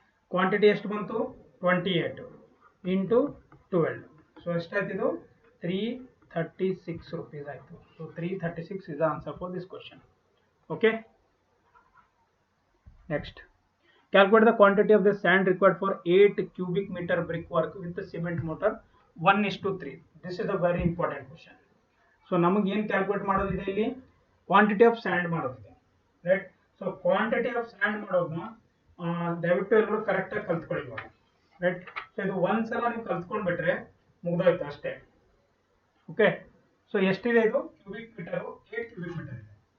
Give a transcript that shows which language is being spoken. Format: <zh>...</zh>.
<kn>Quantity ಎಷ್ಟು ಬಂತು, 28 into 12. So ಎಷ್ಟಾಯ್ತು, ಇದು 336 rupees ಆಯಿತು.</kn> <en>So 336 is the answer for this question. Okay, next. Calculate the quantity of the sand required for 8 cubic meter brickwork with the cement mortar 1:3. This is a very important question.</en> <kn>So ನಮಗೆ ಏನು calculate ಮಾಡೋದಿದೆ ಇಲ್ಲಿ, quantity of and ಮಾಡೋದಿದೆ, right. So quantity of and ಮಾಡೋದನ್ನ ದಯವಿಟ್ಟು ಎಲ್ಲರೂ ಕರೆಕ್ಟಾಗಿ ಕಲ್ತ್ಕೊಳ್ಳಿ ಇವಾಗ, ರೈಟ್. ಸೊ ಇದು ಒಂದ್ಸಲ ನೀವು ಕಲ್ತ್ಕೊಂಡ್ಬಿಟ್ರೆ ಮುಗ್ದೋಯ್ತು ಅಷ್ಟೇ. ಓಕೆ, ಸೊ ಎಷ್ಟಿದೆ ಇದು ಕ್ಯೂಬಿಕ್ ಮೀಟರ್, 8 ಕ್ಯೂಬಿಕ್ ಮೀಟರ್ ಇದೆ.</kn>